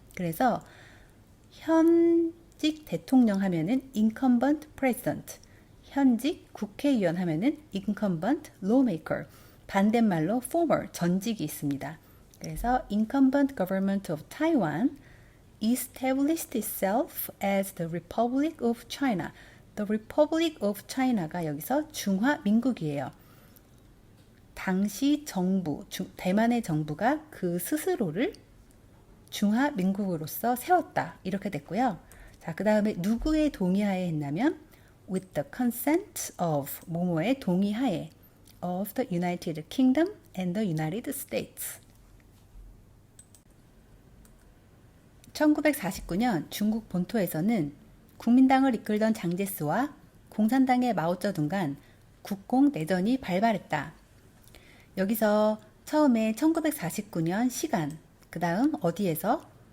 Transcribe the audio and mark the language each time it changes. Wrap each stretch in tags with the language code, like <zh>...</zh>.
<ko>그래서 현직 대통령 하면은</ko> <en>incumbent president,</en> <ko>현직 국회의원 하면은</ko> <en>incumbent lawmaker,</en> <ko>반대말로 former, 전직이 있습니다. 그래서</ko> <en>incumbent government of Taiwan established itself as the Republic of China.</en> <ko>The Republic of China가 여기서 중화민국이에요. 당시 정부, 대만의 정부가 그 스스로를 중화민국으로서 세웠다. 이렇게 됐고요. 자, 그 다음에 누구의 동의하에 했냐면</ko> <en>with the consent of</en> <ko>뭐뭐의 동의하에</ko> <en>of the United Kingdom and the United States.</en> <ko>1949년 중국 본토에서는 국민당을 이끌던 장제스와 공산당의 마오쩌둥 간 국공 내전이 발발했다. 여기서 처음에 1949년 시간, 그 다음 어디에서?</ko>